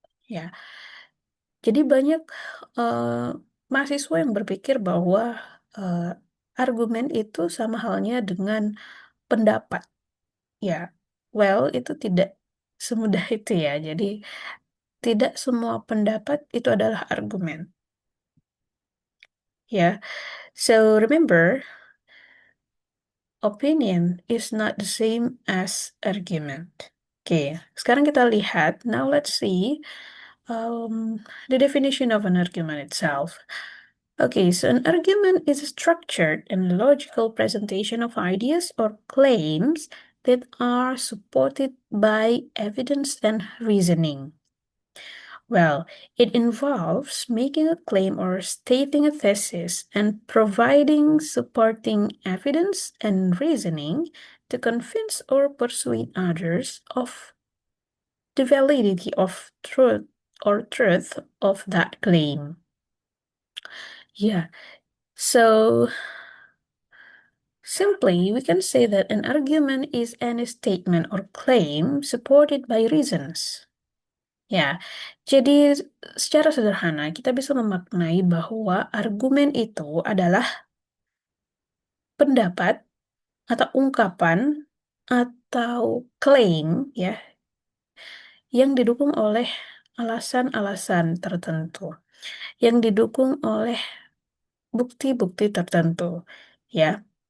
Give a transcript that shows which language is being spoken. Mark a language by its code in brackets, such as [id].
[id] Ya, jadi banyak mahasiswa yang berpikir bahwa argumen itu sama halnya dengan pendapat. Ya, well itu tidak semudah itu ya. Jadi tidak semua pendapat itu adalah argumen. [en] Ya, so remember, opinion is not the same as argument. [id] Oke, sekarang kita lihat. [en] Now let's see the definition of an argument itself. Okay, so an argument is a structured and logical presentation of ideas or claims that are supported by evidence and reasoning. Well, it involves making a claim or stating a thesis and providing supporting evidence and reasoning to convince or persuade others of the validity of truth of that claim. Yeah, so simply we can say that an argument is any statement or claim supported by reasons. [id] Ya, jadi secara sederhana kita bisa memaknai bahwa argumen itu adalah pendapat atau ungkapan atau klaim ya yang didukung oleh alasan-alasan tertentu, yang didukung oleh bukti-bukti tertentu ya.